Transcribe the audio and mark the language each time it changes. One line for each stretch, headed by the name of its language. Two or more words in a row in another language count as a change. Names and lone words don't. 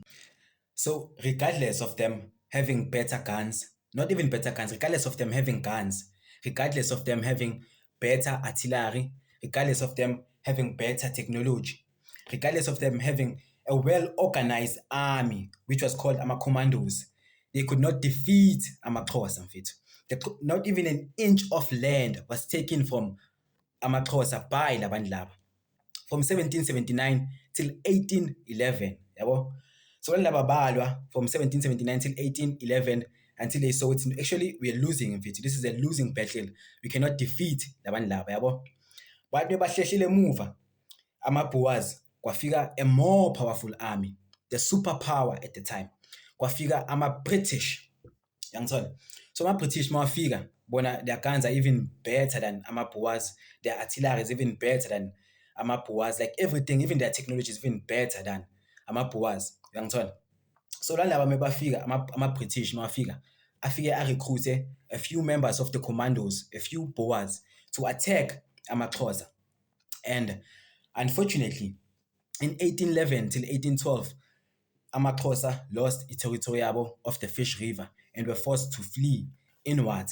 English: So regardless of them having better guns, not even better guns, regardless of them having guns, regardless of them having better artillery, regardless of them having better technology, regardless of them having a well-organized army, which was called Commandos, they could not defeat AmaXhosa. Not even an inch of land was taken from AmaXhosa by
North Ndebele: labantu laba.
English: From 1779 till 1811. So when
North Ndebele: laba balwa
English: from 1779 till 1811, until they saw it, actually we are losing. This is a losing battle. We cannot defeat
North Ndebele: labantu laba.
English: But
North Ndebele: bebahlehlile emuva, ama-Boers, kwafika
English: a more powerful army, the superpower at the time.
North Ndebele: Kwafika ama-British.
English: So
North Ndebele: ama-British mawafika, bona
English: their guns are even better than ama-Boers, their artillery is even better than ama-Boers, like everything, even their technology is even better than ama-Boers. So
North Ndebele: laba mebafika, ama-British mawafika, afike
English: recruit a few members of the commandos, a few Boers, to attack AmaXhosa. And unfortunately, in 1811 till 1812, AmaXhosa lost its territory of the Fish River and were forced to flee inwards.